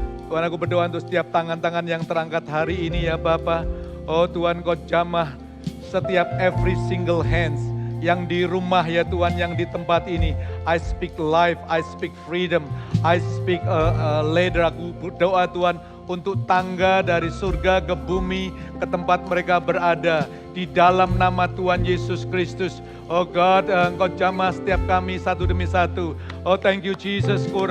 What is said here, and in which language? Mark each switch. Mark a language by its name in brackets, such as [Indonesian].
[Indonesian] Tuhan, aku berdoa untuk setiap tangan-tangan yang terangkat hari ini ya Bapa. Oh Tuhan, Kau jamah setiap [English] every single hands [Indonesian] yang di rumah ya Tuhan, yang di tempat ini. [English] I speak life, I speak freedom, I speak leader. [Indonesian] Aku berdoa Tuhan untuk tangga dari surga ke bumi, ke tempat mereka berada. Di dalam nama Tuhan Yesus Kristus. [English] Oh God, [Indonesian] Engkau jamah setiap kami satu demi satu. [English] Oh thank you Jesus.